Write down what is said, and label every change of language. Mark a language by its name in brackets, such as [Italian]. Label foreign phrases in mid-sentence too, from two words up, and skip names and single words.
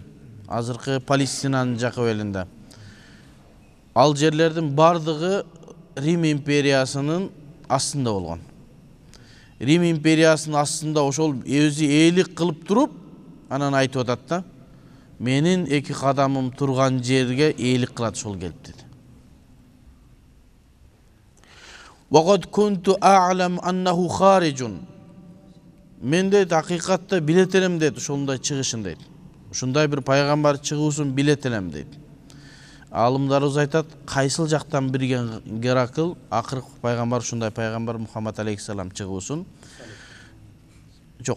[Kyrgyz] Азыркы Палестинанын жакы белинде. Ал жерлердин бардыгы Рим империясынын астында болгон. Рим империясынын астында ошол өзү ээлик кылып туруп, анан айтып атат да, менин 2 кадамым турган жерге ээлик кылат ошол келип деди. [Arabic] وقد كنت أعلم أنه خارج. [Kyrgyz] Мен дейт акыйкатта билет элем дейт ошондой чыгышын дейт. Ушундай бир пайгамбар чыгуусун билет элем дейт. Алымдарыбыз айтат, кайсыл жактан билген Геракл акыркы пайгамбар ушундай пайгамбар Мухаммад алейхиссалам чыгуусун. Жок.